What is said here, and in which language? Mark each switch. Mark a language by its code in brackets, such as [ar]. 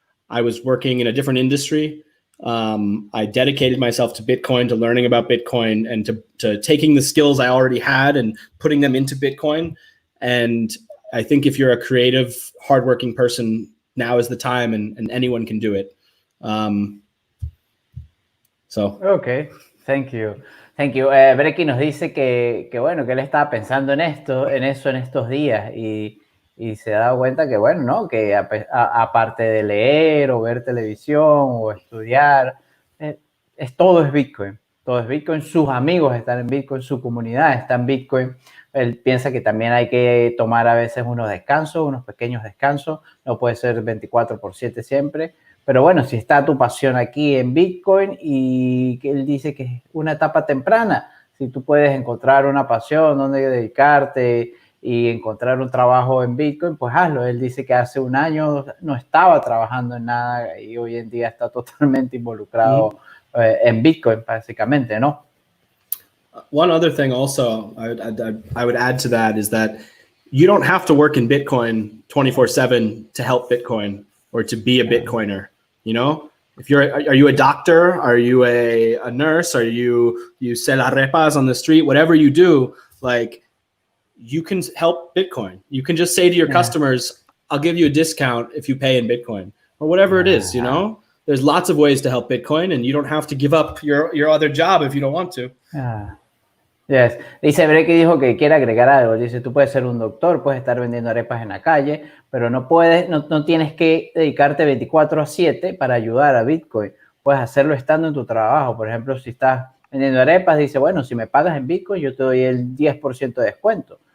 [en] I was working in a different industry. I dedicated myself to Bitcoin, to learning about Bitcoin, and to taking the skills I already had and putting them into Bitcoin. And I think if you're a creative, hardworking person, now is the time, and anyone can do it. Okay, thank you. [es] Brekkie nos dice que bueno, que él estaba pensando en eso en estos días y se da cuenta que bueno, ¿no? Que aparte de leer o ver televisión o estudiar, todo es Bitcoin. Todo es Bitcoin, sus amigos están en Bitcoin, su comunidad está en Bitcoin. Él piensa que también hay que tomar a veces unos descansos, unos pequeños descansos. No puede ser 24/7 siempre. Pero bueno, si está tu pasión aquí en Bitcoin y que él dice que es una etapa temprana, si tú puedes encontrar una pasión donde dedicarte y encontrar un trabajo en Bitcoin, pues hazlo. Él dice que hace un año no estaba trabajando en nada y hoy en día está totalmente involucrado en Bitcoin, básicamente, ¿no? [en] One other thing also I would add to that is that you don't have to work in Bitcoin 24/7 to help Bitcoin or to be a Bitcoiner, you know? Are you a doctor? Are you a nurse? Are you sell arepas on the street? Whatever you do, like, you can help Bitcoin. You can just say to your customers, I'll give you a discount if you pay in Bitcoin, or whatever it is, you know? There's lots of ways to help Bitcoin, and you don't have to give up your other job if you don't want to. Yes. [es] Dice Brekkie, dijo que quiere agregar algo. Dice, tú puedes ser un doctor, puedes estar vendiendo arepas en la calle, pero no tienes que dedicarte 24/7 para ayudar a Bitcoin. Puedes hacerlo estando en tu trabajo. Por ejemplo, si estás vendiendo arepas, dice, bueno, si me pagas en Bitcoin, yo te doy el 10% de descuento.